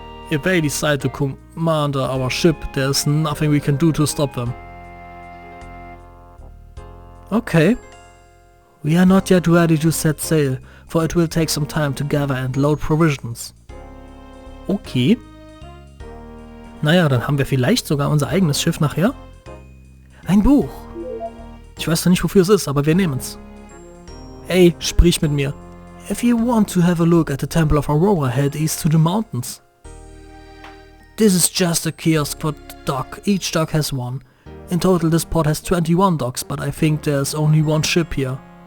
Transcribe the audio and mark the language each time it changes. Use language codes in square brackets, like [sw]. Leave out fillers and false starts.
[en] If they decide to command our ship, there is nothing we can do to stop them. Okay. We are not yet ready to set sail, for it will take some time to gather and load provisions. Okay. [de] Naja, dann haben wir vielleicht sogar unser eigenes Schiff nachher. Ein Buch. Ich weiß noch nicht, wofür es ist, aber wir nehmen es. Hey, sprich mit mir. [en] If you want to have a look at the Temple of Aurora, head east to the mountains. This is just a kiosk for dock. Each dock has one. In total this port has 21 docks, but I think there's only one ship here.